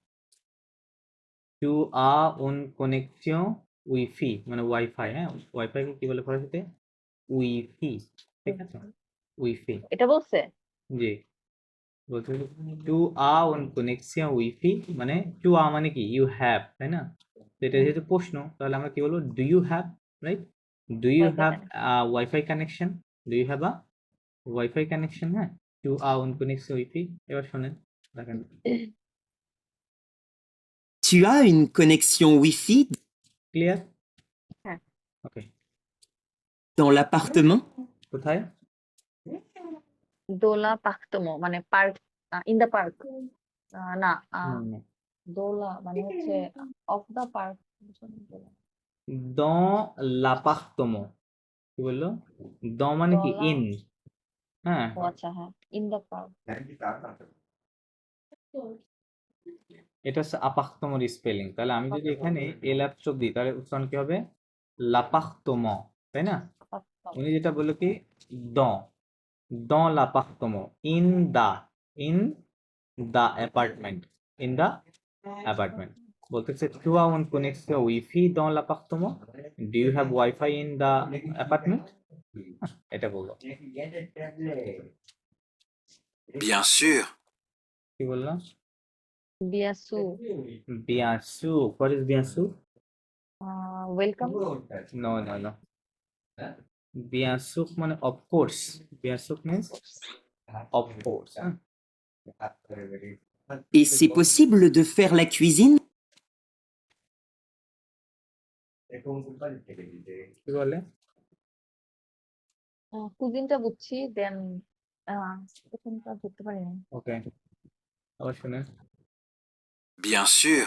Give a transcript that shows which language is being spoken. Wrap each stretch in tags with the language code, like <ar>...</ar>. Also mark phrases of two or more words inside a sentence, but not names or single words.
<fr>tu as une connexion wifi</fr> <bn>মানে ওয়াইফাই, হ্যাঁ ওয়াইফাই কে কি বলে ফরাসিতে? উইফি, ঠিক আছে, উইফি। এটা বলছে? জি, বলতে</bn> <fr>tu as une connexion wifi</fr> <bn>মানে</bn> <fr>tu as</fr> <bn>মানে কি</bn> <en>you have,</en> <bn>তাই না? তো এটা যেহেতু প্রশ্ন তাহলে আমরা কি বলবো?</bn> <en>do you have, right? do you ওয়াইফাই হ্যাভ</en> <bn>কানেক্ট।</bn> <en>wifi connection? do you have a wifi connection?</en> <bn>হ্যাঁ,</bn> <fr>tu as une connexion wifi.</fr> <bn>এবার শোনেন, দেখেন।</bn> <fr>Tu as une connexion Wi-Fi</fr> <bn>ক্লিয়ার? হ্যাঁ। ওকে,</bn> <fr>dans l'appartement?</fr> <bn>কোথায়?</bn> <fr>dans l'appartement</fr> <bn>মানে পার্ক,</bn> <en>in the park.</en> <bn>না,</bn> <fr>No, no.</fr> <bn>দোলা মানে হচ্ছে</bn> <en>of the park.</en> <fr>Dans l'appartement,</fr> <bn>কি বললো? dans মানে কি দোলা, ইন, হ্যাঁ ও আচ্ছা, হ্যাঁ,</bn> <en>in the park.</en> <bn>এটা হচ্ছে আপাক্তমর স্পেলিং। তাহলে আমি যদি এখানে এল অ্যাপস্ট্রোক দিই তাহলে উচ্চারণ কি হবে? লাপাক্তম, তাই না? উনি যেটা বললো কি</bn> <fr>dans l'appartement,</fr> <en>in the apartment, in the apartment বলতেছে</en> <fr>tu as une connexion wifi dans l'appartement,</fr> <en>do you have wifi in the apartment?</en> <bn>এটা বললো।</bn> <fr>Bien sûr.</fr> <bn>কি বললাম? বিয়াসু,</bn> <fr>bien sûr,</fr> <en>what is bien sûr?</en> <bn>ওয়েলকাম। No, no, no.</bn> <fr>bien sûr</fr> <bn>মানে</bn> <en>of course,</en> <bn>bien sûr means of course, হ্যাঁ?</bn> <fr>Et c'est possible de faire la cuisine?</fr> <bn>কি বলে? কুজিনটা বুঝছি, দেন প্রথমটা ধরতে পারিনি। ওকে, আবার শুনেন।</bn> <fr>Bien sûr.</fr>